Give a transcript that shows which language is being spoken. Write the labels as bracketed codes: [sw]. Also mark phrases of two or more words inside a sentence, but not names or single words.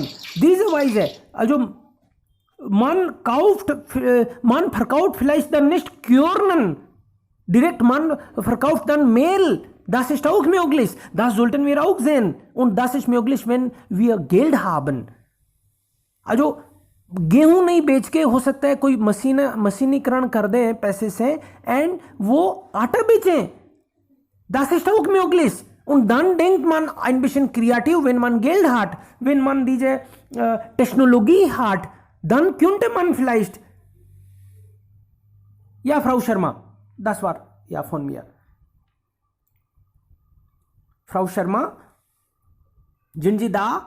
[de] Diese Weise, also man verkauft vielleicht dann nicht Körner, direkt man verkauft dann Mehl. Das ist auch möglich. Das sollten wir auch sehen. Und das ist möglich, wenn wir Geld haben. Also [hi] गेहूं नहीं बेच के हो सकता है कोई मशीनीकरण कर दे पैसे से [en] एंड [hi] वो आटा बेचें. [de] Das ist auch möglich. Und dann denkt man ein bisschen kreativ, wenn man Geld hat, wenn man diese Technologie hat, dann könnte man vielleicht. Ja, Frau Sharma, das war ja von mir. Frau Sharma, sind Sie da?